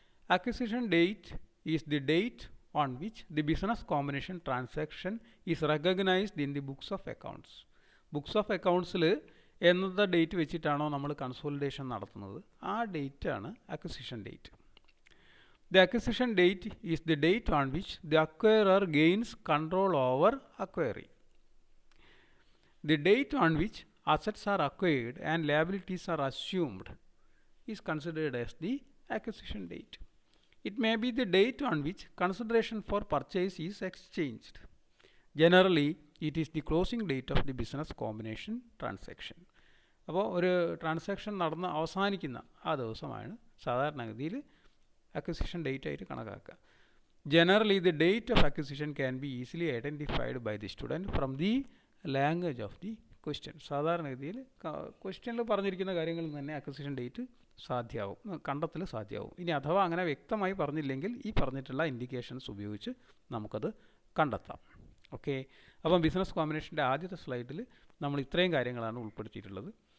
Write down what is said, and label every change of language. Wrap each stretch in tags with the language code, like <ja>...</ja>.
<en>Acquisition date is the date on which the business combination transaction is recognized in the books of accounts.</en> <ml>Books of അക്കൗണ്ട്സിൽ എന്നത് date വെച്ചിട്ടാണോ നമ്മൾ consolidation നടത്തുന്നത് ആ ഡേറ്റാണ് acquisition date.</ml> <en>The acquisition date is the date on which the acquirer gains control over acquiring. The date on which assets are acquired and liabilities are assumed is considered as the acquisition date. It may be the date on which consideration for purchase is exchanged. Generally, it is the closing date of the business combination transaction.</en> <ml>അപ്പോൾ ഒരു transaction നടന്ന് അവസാനിക്കുന്ന ആ ദിവസമാണ് സാധാരണഗതിയിൽ acquisition date ആയിട്ട് കണക്കാക്കുക.</ml> <en>Generally, the date of acquisition can be easily identified by the student from the language of the question.</en> <ml>സാധാരണഗതിയിൽ ക്വസ്റ്റ്യനിൽ പറഞ്ഞിരിക്കുന്ന കാര്യങ്ങളിൽ തന്നെ അക്വിസിഷൻ ഡേറ്റ് കണ്ടെത്തൽ സാധ്യമാവും. ഇനി അഥവാ അങ്ങനെ വ്യക്തമായി പറഞ്ഞില്ലെങ്കിൽ ഈ പറഞ്ഞിട്ടുള്ള ഇൻഡിക്കേഷൻസ് ഉപയോഗിച്ച് നമുക്കത് കണ്ടെത്താം. ഓക്കെ, അപ്പം ബിസിനസ് കോമ്പിനേഷൻ്റെ ആദ്യത്തെ സ്ലൈഡിൽ നമ്മൾ ഇത്രയും കാര്യങ്ങളാണ് ഉൾപ്പെടുത്തിയിട്ടുള്ളത്.</ml>